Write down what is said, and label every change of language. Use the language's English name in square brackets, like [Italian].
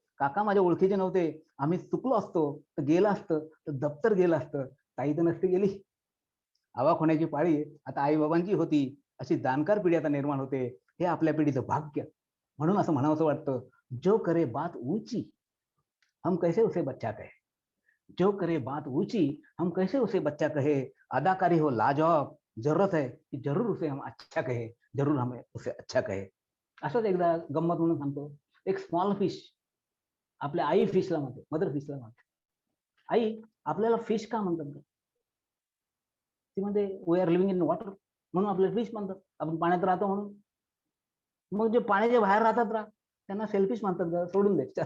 [Marathi] काका माझ्या ओळखीचे नव्हते. आम्ही चुकलो असतो, तर गेलं असतं, तर दप्तर गेलं असतं. ताई तर नसती गेली." अवाक होण्याची पाळी आता आई-बाबांची होती. अशी जाणकार पिढी आता निर्माण होते. हे आपल्या पिढीचं भाग्य. म्हणून असं म्हणावसं वाटतं, [Hindi] "जो करे बात ऊँची, हम कैसे उसे बच्चा कहे. जो करे बात ऊँची, हम कैसे उसे बच्चा कहे. अदाकारी हो लाजवाब, जरूरत है कि जरूर उसे हम अच्छा कहे, जरूर हमें उसे अच्छा कहे." [Marathi] असंच एकदा गंमत म्हणून सांगतो. एक स्मॉल फिश आपल्या आई फिशला म्हणते, मदर फिशला म्हणते, "आई, आपल्याला फिश का म्हणतात गं?" ती म्हणते, [English] "We are living in water." [Marathi] म्हणून आपले फिश म्हणतात. आपण पाण्यात राहतो म्हणून. मग जे पाण्याच्या बाहेर राहतात त्यांना सेल्फिश म्हणतात, सोडून दे.